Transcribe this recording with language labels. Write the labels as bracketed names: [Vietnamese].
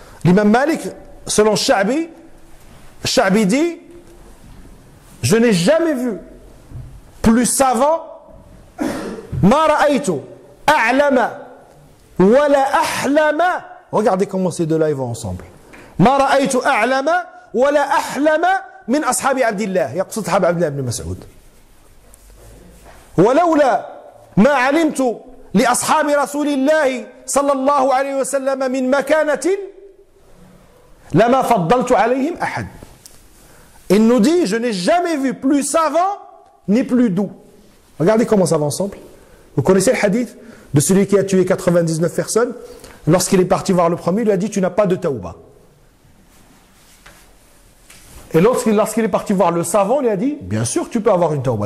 [French] L'imam Malik, selon Sha'bi dit, je n'ai jamais vu plus savant, [Arabic] ma ra'aytu a'lama wa la ahlama. [French] Regardez comment ces deux-là vont ensemble. [Arabic] Ma ra'aytu a'lama wa la ahlama من أصحاب عبد الله يقصد أصحاب عبد الله بن مسعود ولولا ما علمت لأصحاب رسول الله صلى الله عليه وسلم من مكانة لما فضلت عليهم أحد. [French] Il nous dit, je n'ai jamais vu plus savant ni plus doux. Regardez comment ça va ensemble. Vous connaissez le hadith de celui qui a tué 99 personnes. Lorsqu'il est parti voir le premier, il lui a dit, tu n'as pas de tauba. Et lorsqu'il est parti voir le savant, il a dit, bien sûr tu peux avoir une tauba.